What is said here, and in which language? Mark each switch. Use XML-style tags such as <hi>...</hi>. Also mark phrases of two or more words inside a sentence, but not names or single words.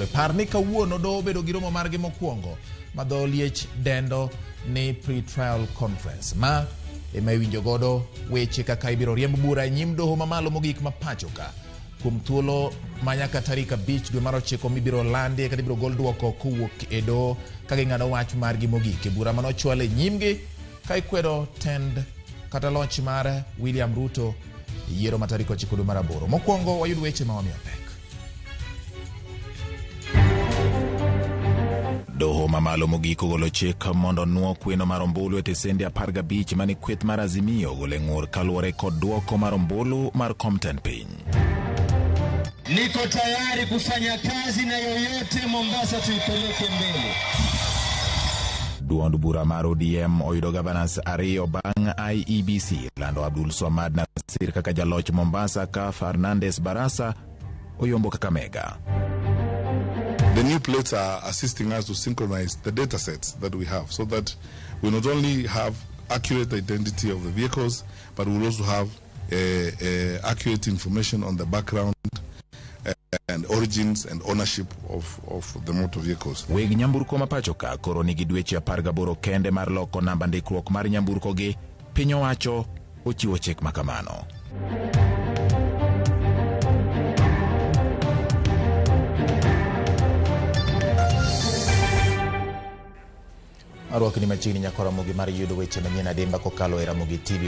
<luo>Par ni kawuono do bedo gi romo margi mokwongo ma dho liech dendo ni</luo> <en>pre-trial conference</en> <luo>ma ema iwinjo godo weche kaka ibiro riemb bura e nyim doho mamalo mogik ma pacho ka kuom thuolo ma nyaka tarik 5 dwe mar 9 mibiro landi kata ibiro gol duoko kowuok e doho ka ging'ado wach margi mogik e bura manochwal e nyimgi ka ikwedo tend kata loch mar William Ruto yiero ma tarik 9 dwe mar 8. Mokwongo wayud weche ma wamiyo pek. Doho mamalo mogik ogolo chik mondo nuo kweno mar ombulu e tesende 15 mani kweth mar Azimio gole ng'ur kaluwore kod duoko mar ombulu mar Compton piny.</luo> <sw>Niko tayari kufanya kazi na yoyote Mombasa tuipeleke mbele.</sw> <luo>Duond bura mar ODM oyudo gavanas 2 bang' IEBC lando Abdul Swamad Nasir kaka jaloch Mombasa ka Fernandes Barasa oyombo Kakamega.</luo> <en>The new plates are assisting us to synchronize the data sets that we have so that we not only have accurate identity of the vehicles, but we'll also have accurate information on the background and origins and ownership of the motor vehicles.</en> <luo>Weg nyamburko mapacho ka koro nigi dweche 18 kende mar loko namba ndikruok mar nyamburko gi. Piny owacho ochiwo chik makamano. Arwaki ni machiegni nyakora Ramogi mar yudo weche manyien adimba kokalo e Ramogi TV.</luo>